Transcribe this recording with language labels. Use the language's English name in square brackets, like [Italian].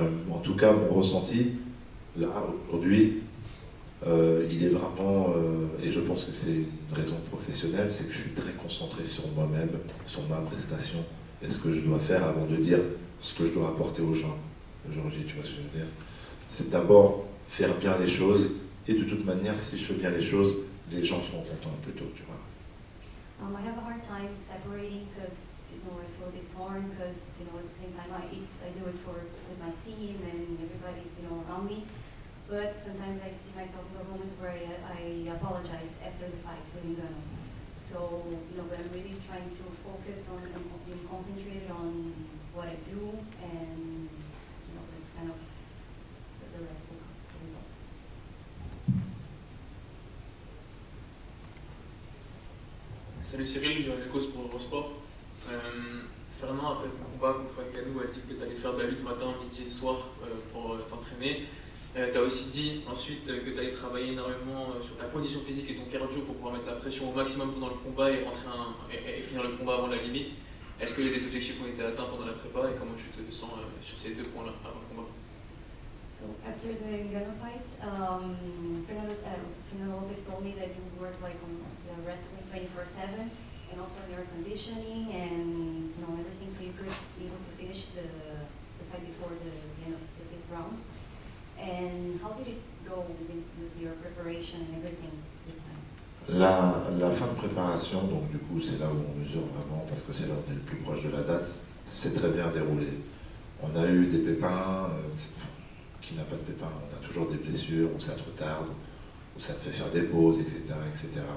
[French] En tout cas, mon ressenti, là, aujourd'hui, il est vraiment, et je pense que c'est une raison professionnelle, c'est que je suis très concentré sur moi-même, sur ma prestation, et ce que je dois faire avant de dire ce que je dois apporter aux gens aujourd'hui, tu vois ce que je veux dire. C'est d'abord faire bien les choses, et de toute manière, si je fais bien les choses, les gens seront contents plutôt, tu vois. [English] I have a hard time separating because I feel a bit torn because at the same time I do it with my team and everybody around me, but sometimes I see myself in the moments where I apologize after the fight with Ngannou. So but I'm really trying to focus on being concentrated on what I do, and it's kind of the rest will come, the results. [French] Salut Cyril, Cause pour Eurosport. Fernand, après ton combat contre Ngannou, a dit que tu allais faire de la lutte matin, midi et soir pour t'entraîner. Tu as aussi dit ensuite que tu allais travailler énormément sur ta condition physique et ton cardio pour pouvoir mettre la pression au maximum pendant le combat et, et finir le combat avant la limite. Est-ce que les objectifs ont été atteints pendant la prépa et comment tu te sens sur ces 2 points-là avant le combat? [English] So after the Ngannou fight, Fernando Lopez told me that you work on wrestling 24/7 and also on your conditioning and everything, so you could be able to finish the fight before the end of the 5th round. And how did it go with your preparation and everything this time? [French] La fin de préparation, donc du coup c'est là où on mesure vraiment, parce que c'est là où on est le plus proche de la date, c'est très bien déroulé. On a eu des pépins, qui n'a pas de pépins, on a toujours des blessures, où ça te retarde, où ça te fait faire des pauses, etc. etc.